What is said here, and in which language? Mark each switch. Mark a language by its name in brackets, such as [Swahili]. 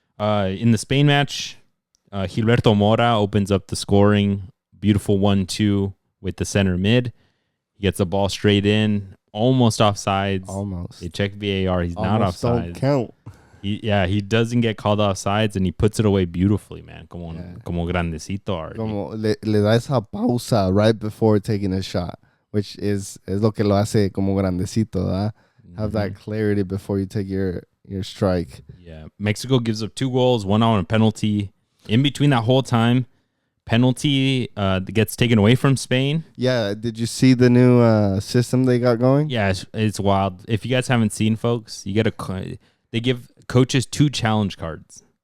[English] In the Spain match, Gilberto Mora opens up the scoring. Beautiful 1-2 with the center mid. He gets the ball straight in, almost offsides. Almost. They check VAR. He's almost not offsides. Don't count. He doesn't get called offsides, and he puts it away beautifully, man. [Spanish] Como grandecito [English] already. [Spanish] Como le da esa pausa [English] right before taking a shot, which is [Spanish] lo que lo hace como grandecito, ¿verdad? [English] Have that clarity before you take your strike. Yeah. Mexico gives up 2 goals, 1 on a penalty. In between that whole time, penalty gets taken away from Spain. Yeah, did you see the new system they got going? Yeah, it's wild. If you guys haven't seen, folks, they give coaches 2 challenge cards.